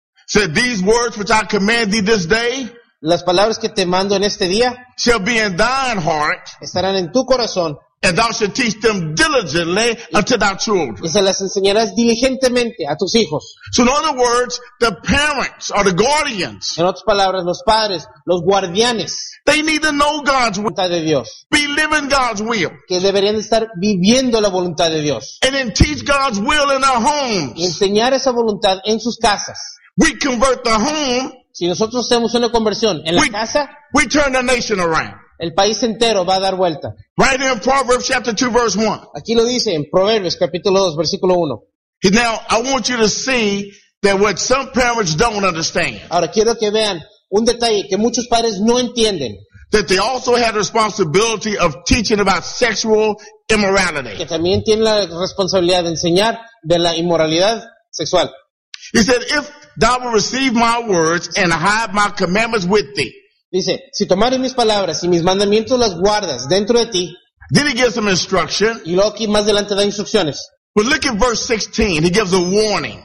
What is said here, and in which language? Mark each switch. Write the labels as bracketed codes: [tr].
[en] Said, these words which I command thee this day. [es] Las palabras que te mando en este día. [en] Shall be in thine heart. [es] Estarán en tu corazón. [en] And thou shalt teach them diligently unto thy children. [es] Y se las enseñarás diligentemente a tus hijos. [en] So in other words, the parents or the guardians. [es] En otras palabras, los padres, los guardianes. [en] They need to know God's will. [es] Voluntad de Dios. [en] Be living God's will. [es] Que deberían estar viviendo la voluntad de Dios. [en] And then teach God's will in our homes. [es] Y enseñar esa voluntad en sus casas. [en] We convert the home. [es] Si nosotros hacemos una conversión en la casa. [en] We turn the nation around. [es] El país entero va a dar vuelta. [en] Right in Proverbs chapter 2 verse 1. [es] Aquí lo dice en Proverbios capítulo 2 versículo 1. [en] Now I want you to see that what some parents don't understand. [es] Ahora quiero que vean un detalle que muchos padres no entienden. [en] That they also had responsibility of teaching about sexual immorality. [es] Que también tienen la responsabilidad de enseñar de la inmoralidad sexual. [en] He said, if thou will receive my words and hide my commandments with thee. [es] Dice, si tomares mis palabras y mis mandamientos las guardas dentro de ti. [en] Then he gives some instruction. [es] Y luego aquí más adelante da instrucciones. [en] But look at verse 16, he gives a warning.